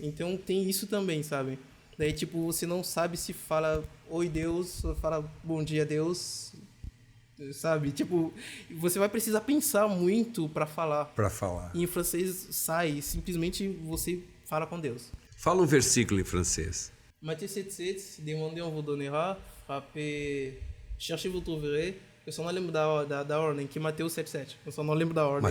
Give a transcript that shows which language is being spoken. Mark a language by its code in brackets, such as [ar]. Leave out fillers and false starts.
[pt] Então tem isso também, sabe? Daí, tipo, você não sabe se fala oi Deus, ou fala bom dia Deus, sabe? Tipo, você vai precisar pensar muito para falar. para falar. E em francês sai, simplesmente você fala com Deus. Fala um versículo em francês. [fr] Matthieu 7,7, demandez, on vous donnera, frappez, cherchez, vous trouverez. [pt] Eu só não lembro da ordem, que Mateus 7,7. Eu só não lembro da ordem.